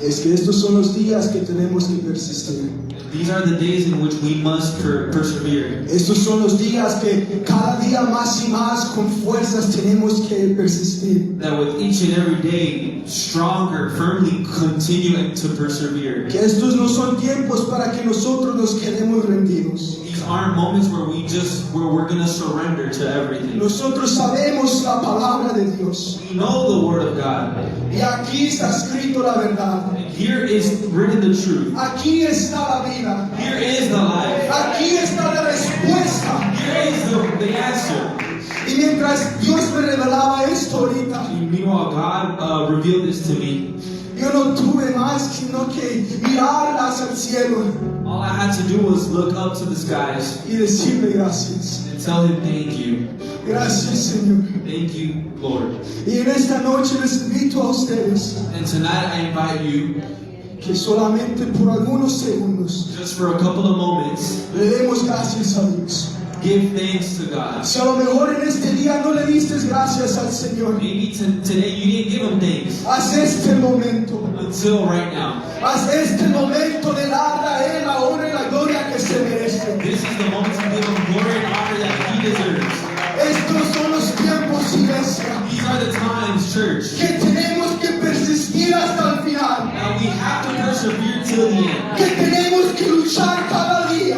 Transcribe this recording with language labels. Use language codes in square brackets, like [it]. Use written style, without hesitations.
[es] Es que estos son los días que tenemos que persistir. [en] These are the days in which we must persevere. [es] Estos son los días que cada día más y más con fuerzas tenemos que persistir. [en] That with each and every day, stronger, firmly continue to persevere. [es] Que estos no son tiempos para que nosotros nos quedemos rendidos. [en] These aren't moments where we're going to surrender to everything. [es] Nosotros sabemos la palabra de Dios. [en] We know the Word of God. [es] Y aquí está escrito la verdad. [en] And here is written the truth. [es] Aquí está la vida. [en] Here is the life. [es] Aquí está la respuesta. [en] Here is the answer. [es] Y mientras Dios me revelaba esto ahorita, [en] And meanwhile, God revealed this to me. [es] yo no tuve más sino que mirar hacia el cielo [en] All I had to do was look up to the skies [es] y decirle gracias. [en] and tell Him, thank you. [es] Gracias, Señor. [en] Thank you, Lord. [es] Y en esta noche les invito a ustedes [en] And tonight I invite you, [es] que solamente por algunos segundos [en] just for a couple of moments, [es] le demos gracias a Dios. [en] give thanks to God. [es] Si a lo mejor en este día no le diste gracias al Señor, [en] Maybe today you didn't give Him thanks [es] haz este momento. [en] until right now. [es] Haz este momento de darle a Él la honra y la gloria que se merece. [en] This is the moment to give Him glory and honor that He deserves. [es] Estos son los tiempos, iglesia, [en] These are the times, church, [es] que tenemos que persistir hasta el final. [en] that we have to persevere till the end. [es] Que tenemos que luchar cada día.